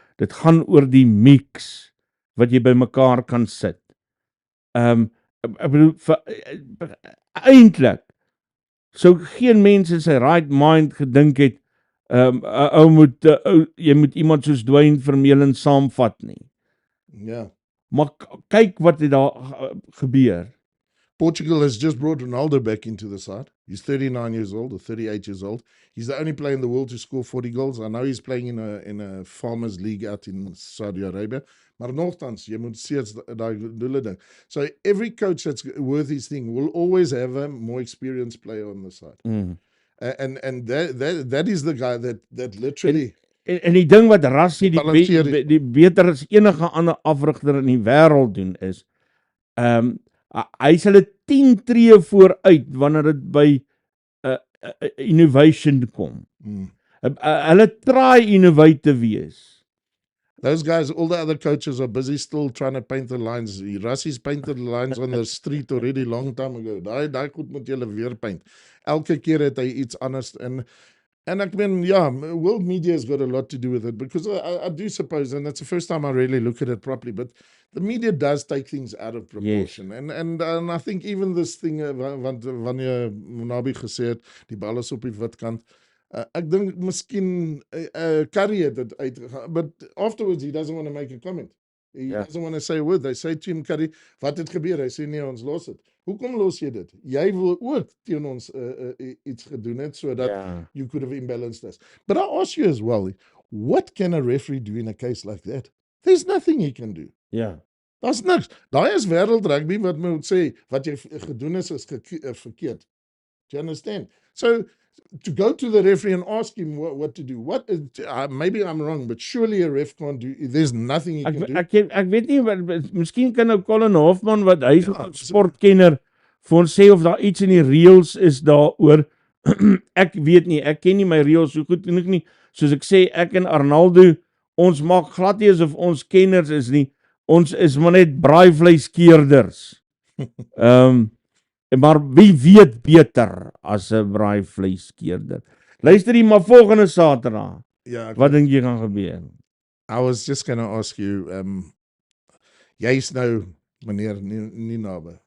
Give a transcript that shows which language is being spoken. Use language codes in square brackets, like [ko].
[af] Dit gaan oor die mix wat jy bymekaar kan sit. Ek bedoel eintlik sou geen mens in sy right mind gedink het jy moet iemand soos Dwayne Vermeulen saamvat nie. Ja. Maar kyk wat het daar gebeur. [en] Portugal has just brought Ronaldo back into the side. He's 39 years old or 38 years old. He's the only player in the world to score 40 goals. I know he's playing in a farmers league out in Saudi Arabia. [af] Maar nogtans, jy moet steeds daai doele ding. [en] So every coach that's worth his thing will always have a more experienced player on the side. And that is the guy that literally [af] En die ding wat Rassie die beter as enige ander afrigter in die wêreld doen is, hy sal 'n 10 tree vooruit wanneer dit by innovation kom. Hulle try innovative te wees. [en] Those guys, all the other coaches are busy still trying to paint the lines. Russies painted the lines on the street already long time ago. [af] Daai goed moet julle weer paint. Elke keer het hy iets anders en ek meen, [en] yeah, world media has got a lot to do with it because I do suppose, and that's the first time I really look at it properly, but the media does take things out of proportion. Yes. And I think even this thing, [af] want wanneer Nabi gesê het, die bal is op die wit kant, ek dink miskien Curry het dit uitgegaan, [en] but afterwards he doesn't want to make a comment. He doesn't want to say a word. They say to him, Curry, [af] wat het gebeur? Hy sê nee, ons los het. Hoekom los jy dit? Jy wil ook teen ons iets gedoen het so dat [en] you could have imbalanced us. But I ask you as well, what can a referee do in a case like that? There's nothing he can do. [af] Ja. Daar's niks. Daai is wêreld rugby wat moet sê wat jy gedoen is verkeerd. [en] Do you understand? So to go to the referee and ask him what to do. Maybe I'm wrong, but surely a ref can't do. There's nothing he can do. [af] Ek weet nie, miskien kan nou Colin Hoffman, wat hy is 'n sportkenner, vir ons sê of daar iets in die reëls is daaroor. Ek weet nie, ek ken nie my reëls so goed genoeg nie. Soos ek sê, ek en Arnaldo, ons maak glad nie asof ons kenners is nie. Ons is maar net braaivleiskeerders. Maar wie weet beter as 'n braaivleiskeerder? Luister jy maar volgende Saterdag. Ja, wat dink jy gaan gebeur? [en] I was just going to ask you, [af] jy's nou meneer nie naby.